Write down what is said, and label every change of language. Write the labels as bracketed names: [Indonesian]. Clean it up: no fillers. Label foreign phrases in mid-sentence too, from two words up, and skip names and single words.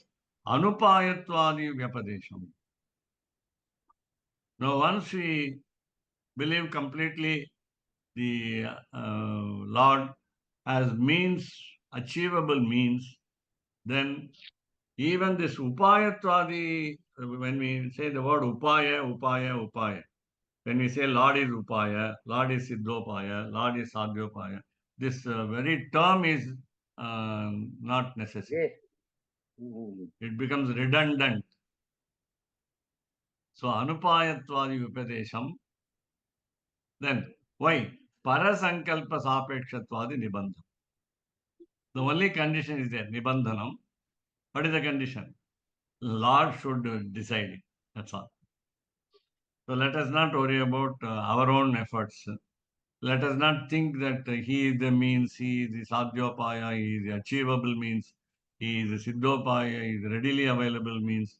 [Sanskrit] Anupayatvadi vyapadesham. [English] Now once we believe completely the Lord as means, achievable means, then even this upayatvadi, when we say the word upaya, when we say Lord is upaya, Lord is siddhopaya, Lord is sadhyopaya, this very term is not necessary. Yes. It becomes redundant. [Sanskrit] So anupayatvadi upadesham. [English] Then why? [Sanskrit] Parasankalpa sapekshatvadi nibandhanam. [English] The only condition is there, nibandhanam. What is the condition? Lord should decide it. That's all. So let us not worry about our own efforts. Let us not think that he is the means, he is the sadhyopaya, he is the achievable means, he is the siddhopaya, he is readily available means.